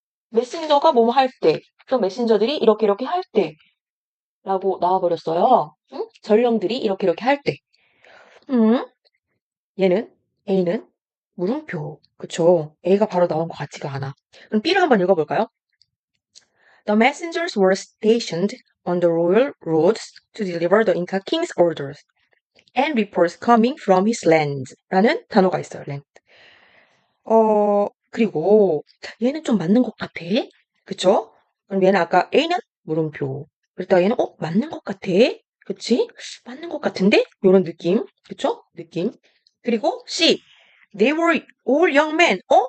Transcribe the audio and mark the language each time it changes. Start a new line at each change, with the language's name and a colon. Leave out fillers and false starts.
Korean: 메신저가 뭐뭐 할 때, 또 메신저들이 이렇게 할 때, 라고 나와버렸어요. 전령들이 이렇게 할 때. A는 물음표. 그쵸? A가 바로 나온 것 같지가 않아. 그럼 B를 한번 읽어볼까요?
English: The messengers were stationed on the royal roads to deliver the Inca king's orders and reports coming from his land.
Korean: 라는 단어가 있어요. land. 그리고 얘는 좀 맞는 것 같아. 그쵸? 그럼 얘는 아까 A는 물음표. 그랬다가 얘는 맞는 것 같아. 그치? 맞는 것 같은데? 요런 느낌. 그쵸? 느낌. 그리고 C.
English: They were all young men.